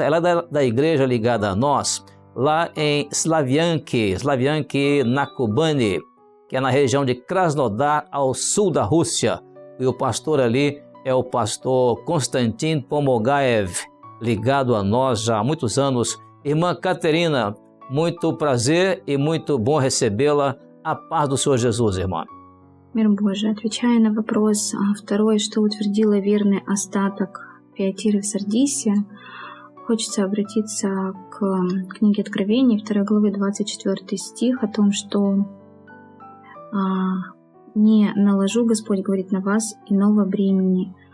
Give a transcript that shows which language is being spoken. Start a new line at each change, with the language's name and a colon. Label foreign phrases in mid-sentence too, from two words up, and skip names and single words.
Portuguese: Ela é da igreja ligada a nós, lá em Slavianki na Kubani, que é na região de Krasnodar, ao sul da Rússia. E o pastor ali é o pastor Konstantin Pomogaev, ligado a nós já há muitos anos. Irmã Caterina, muito prazer и muito bom recebê-la. A paz do Senhor Jesus, irmã.
Russian: Мир Божий. Отвечая на вопрос второй, что утвердило верный остаток Фиатиры в Сардисе, хочется обратиться к книге Откровений, 2 главы, 24 стих, о том, что «Не наложу, Господь говорит, на вас иного бремени».